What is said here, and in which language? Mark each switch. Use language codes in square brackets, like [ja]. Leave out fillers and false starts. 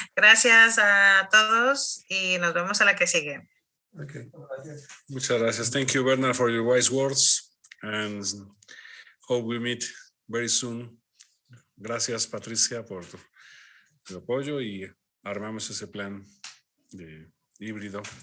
[es] Gracias a todos y nos vemos a la que sigue. Okay. Muchas gracias. [en] Thank you, Bernard, for your wise words, and hope we meet very soon. [es] Gracias, Patricia, por tu apoyo, y armamos ese plan de híbrido.